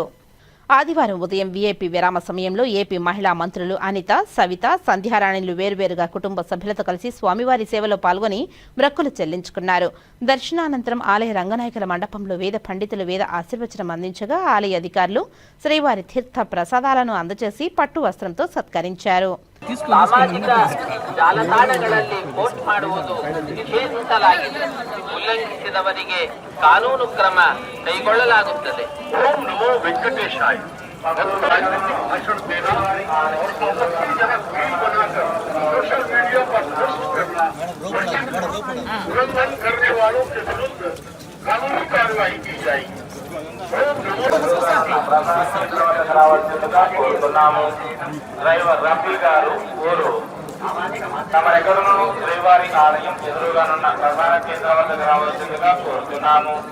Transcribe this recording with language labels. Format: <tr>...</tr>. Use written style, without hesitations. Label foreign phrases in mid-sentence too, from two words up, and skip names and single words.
<te>ఆదివారం ఉదయం వీఐపీ విరామ సమయంలో ఏపీ మహిళా మంత్రులు అనిత, సవిత, సంధ్యారాణిలు వేర్వేరుగా కుటుంబ సభ్యులతో కలిసి స్వామివారి సేవలో పాల్గొని మొక్కులు చెల్లించుకున్నారు. దర్శనానంతరం ఆలయ రంగనాయకుల మండపంలో వేద పండితులు వేద ఆశీర్వచనం అందించగా ఆలయ అధికారులు శ్రీవారి తీర్థ ప్రసాదాలను అందజేసి పట్టు వస్త్రంతో సత్కరించారు.</te> <kn>ಸಾಮಾಜಿಕ ಜಾಲತಾಣಗಳಲ್ಲಿ ಪೋಸ್ಟ್ ಮಾಡುವುದು ನಿಷೇಧಿಸಲಾಗಿದೆ. ಉಲ್ಲಂಘಿಸಿದವರಿಗೆ ಕಾನೂನು ಕ್ರಮ ಕೈಗೊಳ್ಳಲಾಗುತ್ತದೆ.</kn> <sa>ಓಂ ನಮೋ ವೆಂಕಟೇಶಾಯ.</sa> <hi>भाषण देना और</hi> <en>social media</en> <hi>पर पोस्ट करना, उल्लंघन करने वालों के विरुद्ध कानूनी कार्रवाई की जाएगी.</hi> <te>డ్రైవర్ రఫీ గారు ఊరు తమరెక్కడను శ్రీవారి ఆలయం ఎదురుగానున్న ప్రధాన కేంద్రం వద్దకు రావాల్సిందిగా కోరుతున్నాము.</te>